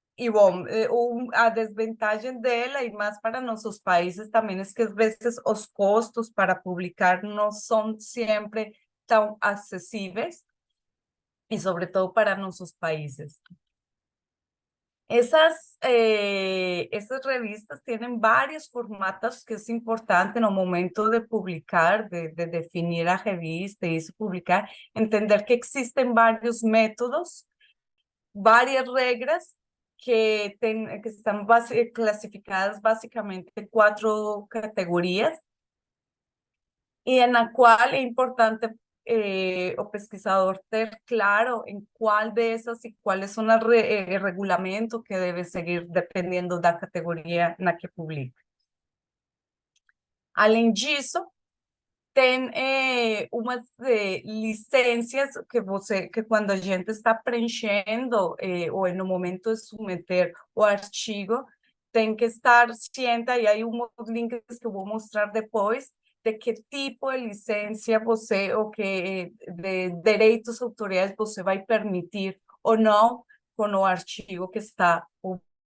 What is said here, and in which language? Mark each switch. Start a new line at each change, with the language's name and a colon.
Portuguese: Bom, a desvantagem dela, e mais para nossos países também, é que às vezes os custos para publicar não são sempre tão acessíveis, e sobretudo para nossos países.
Spanish: Esas revistas tienen varios formatos que es importante en el momento de publicar, de definir la revista y publicar, entender que existen varios métodos, varias reglas que están clasificadas básicamente en 4 categorías y en la cual es importante
Portuguese: o pesquisador ter claro
Spanish: en cuál de esas y cuáles son los regulamentos que debe seguir dependiendo
Portuguese: da categoria na que publica. Além disso, tem umas licenças que quando a gente está preenchendo ou no momento de submeter o artigo, tem que estar ciente, e aí uns links que eu vou mostrar depois, de que tipo de licença você, ou que de direitos autoriais você vai permitir ou não com o artigo que está publicado.